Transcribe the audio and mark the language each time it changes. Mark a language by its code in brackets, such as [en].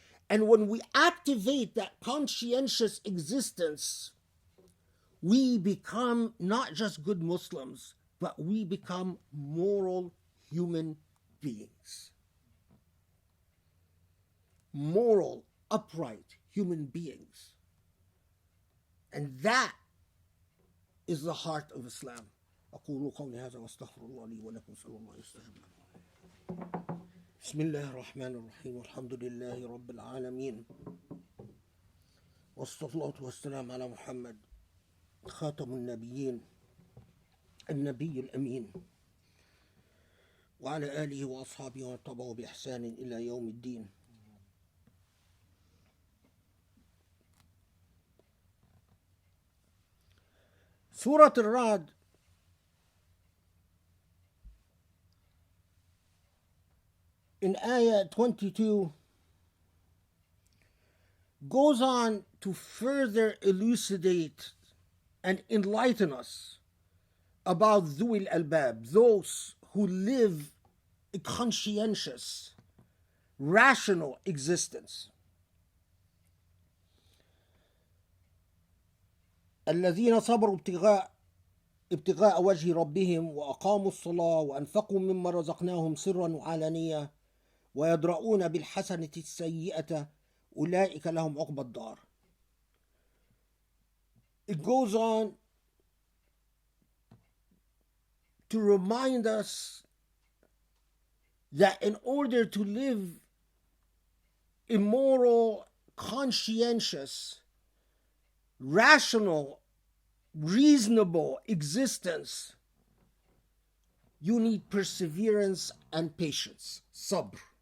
[en] And when we activate that conscientious existence, we become not just good Muslims, but we become moral human beings. Moral, upright human beings. And that is the heart of Islam. [ar] أقول قولي هذا واستغفر الله لي ولكم صلى الله عليه وسلم. بسم الله الرحمن الرحيم والحمد لله رب العالمين والصلاة والسلام على محمد خاتم النبيين النبي الأمين وعلى آله وأصحابه ومن تبعه بإحسان إلى يوم الدين. [en] Surah Al-Ra'd in ayah 22 goes on to further elucidate and enlighten us about Dhul al-Albab, those who live a conscientious, rational existence. [ar] الذين صبروا ابتغاء وجه ربهم وأقاموا الصلاة وأنفقوا مما رزقناهم سرا وعلانية ويدرؤون بالحسنة السيئة أولئك لهم عقبى الدار. [en] It goes on to remind us that in order to live a moral, conscientious, rational, reasonable existence, you need perseverance and patience, sabr.